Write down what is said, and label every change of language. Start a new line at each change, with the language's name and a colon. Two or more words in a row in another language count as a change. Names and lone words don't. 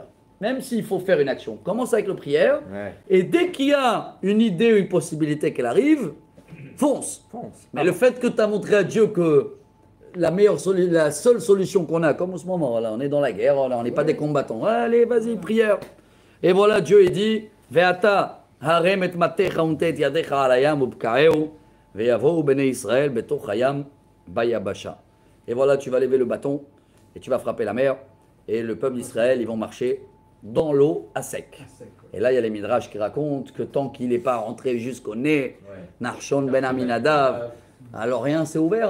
French: Même s'il faut faire une action, commence avec la prière. Et dès qu'il y a une idée ou une possibilité qu'elle arrive, fonce. Mais le fait que tu as montré à Dieu que la seule solution qu'on a, comme en ce moment, là, on est dans la guerre, là, on n'est pas des combattants. Allez, vas-y, prière. Et voilà, Dieu il dit,
Hebrew: ואתה הרם את מטך ונטה ידך על הים ובקעהו.
French: Et voilà, tu vas lever le bâton et tu vas frapper la mer. Et le peuple d'Israël, ils vont marcher dans l'eau à sec. Et là, il y a les Midrash qui racontent que tant qu'il n'est pas rentré jusqu'au nez, Nachshon ben Aminadav, Alors rien s'est ouvert.